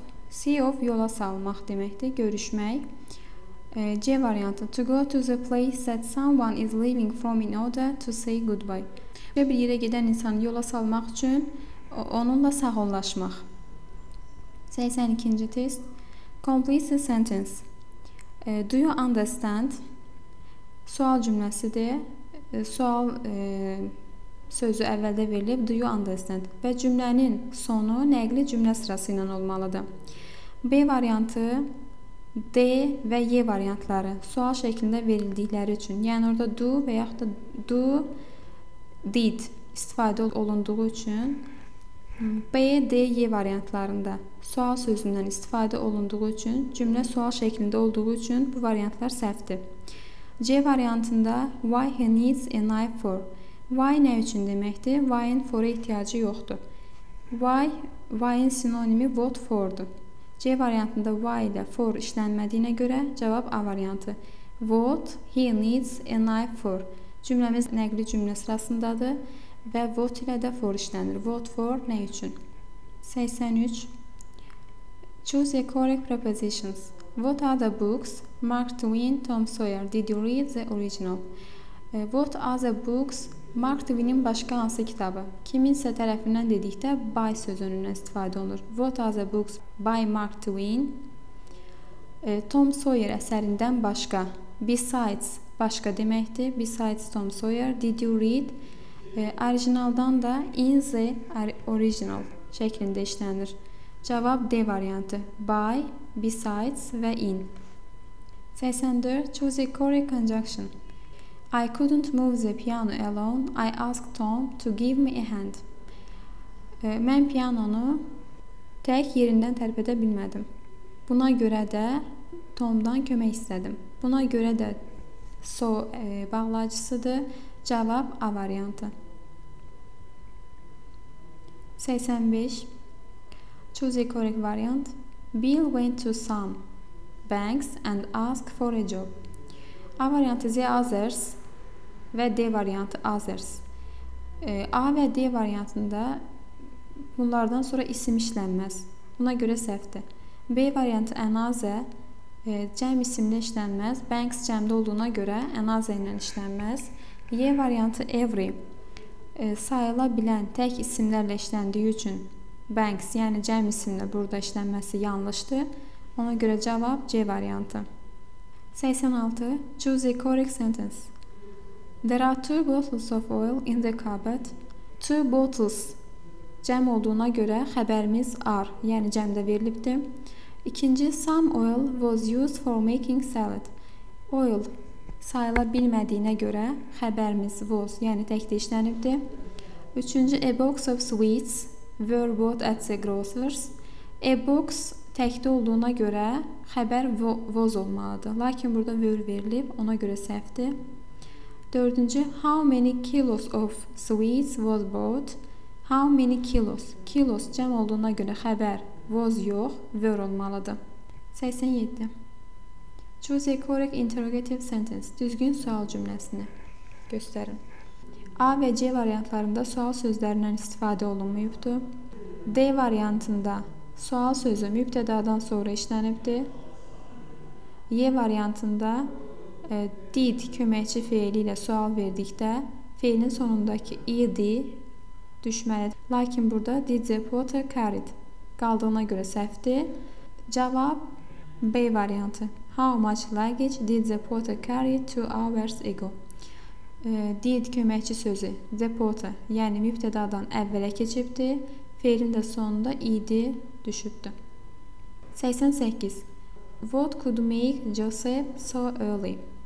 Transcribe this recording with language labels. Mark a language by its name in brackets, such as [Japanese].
[English] See of [Azerbaijani] yola salmaq deməkdir, görüşmək. C variantı. [English] To go to the place that someone is leaving from in order to say goodbye. [Azerbaijani] Bir yerə gedən insanı yola salmaq üçün onunla sağollaşmaq. [English] 82-ci test. Complete the sentence. Do you understand? [Azerbaijani] Sual cümləsidir. Sual sözü əvvəldə verilib. [English] Do you understand? [Azerbaijani] Və cümlənin sonu nəqli cümlə sırası ilə olmalıdır. B variantı D və Y variantları sual şəklində verildikləri üçün, yəni orada do və yaxud da do, did istifadə olunduğu üçün B, D, Y variantlarında sual sözündən istifadə olunduğu üçün, cümlə sual şəklində olduğu üçün bu variantlar səhvdir. C variantında [English] why he needs a knife for. Why [Azerbaijani] nə üçün deməkdir? Why-in for-a ehtiyacı yoxdur. Why-in sinonimi what for-dur. C variantında why ilə for işlənmədiyinə görə cavab A variantı. [English] What he needs a knife for. [Azerbaijani] Cümləmiz nəqli cümlə sırasındadır və what ilə də for işlənir. [English] What for [Azerbaijani] nə üçün? [English] 83. Choose a correct prepositions. What are the books? Mark Twain, Tom Sawyer. Did you read the original? What are the books? Mark Twain-in [Azerbaijani] başqa hansı kitabı? Kiminsə tərəfindən dedikdə by sözünün istifadə olunur. [English] What are the books by Mark Twain? [Azerbaijani] Tom Sawyer əsərindən başqa. Besides başqa deməkdir. [English] Besides Tom Sawyer. Did you read? [Azerbaijani] Orijinaldan da [English] in the original [Azerbaijani] şəklində işlənir. Cavab D variantı. [English] By, besides və in. 84. Choose a correct conjunction. I couldn't move the piano alone. I asked Tom to give me a hand. [Azerbaijani] Mən pianonu tək yerindən tərpədə bilmədim. Buna görə də Tomdan kömək istədim. Buna görə də bağlayıcısıdır. Cavab A variantı. [English] 85. Choose a correct variant. Bill went to some banks and asked for a job. [Azerbaijani] A variantı the others və D variantı others. A və D variantında bunlardan sonra isim işlənməz. Buna görə səhvdir. B variantı another cəm isimlə işlənməz. Banks cəmdə olduğuna görə another ilə işlənməz. Y variantı every sayıla bilən tək isimlərlə işləndiyi üçün banks, yəni cəm isimlə burada işlənməsi yanlışdır. Ona görə cavab C variantı. 86. [English] Choose a correct sentence. There are 2 bottles of oil in the cupboard. [Azerbaijani] 2 bottles cəm olduğuna görə xəbərimiz are, yəni cəmdə verilibdir. [English] İkinci, some oil was used for making salad. [Azerbaijani] Oil sayıla bilmədiyinə görə xəbərimiz was, yəni təkdə işlənibdir. [English] Üçüncü, a box of sweets were bought at the grocer's. [Azerbaijani] A box təkdə olduğuna görə xəbər was olmalıdır. Lakin burada were verilib, ona görə səhvdir. [English] Dördüncü, how many kilos of sweets was bought? How many kilos? [Azerbaijani] Kilos cəm olduğuna görə xəbər was yox, were olmalıdır. 87. [English] Choose a correct interrogative sentence. [Azerbaijani] Düzgün sual cümləsini göstərin. A və C variantlarında sual sözlərindən istifadə olunmayıbdır. D variantında sual sözü mübtədadan sonra işlənibdir. Y variantında did köməkçi feili ilə sual verdikdə feilin sonundakı id düşməlidir. Lakin burada [English] did the potter carried [Azerbaijani] qaldığına görə səhvdir. Cavab B variantı. [English] How much luggage did the potter carry 2 hours ago? [Azerbaijani] Did köməkçi sözü the potter, yəni mübtədadan əvvələ keçibdir. Feilin də sonunda id düşübdür. 88. [English] What could make Joseph so early?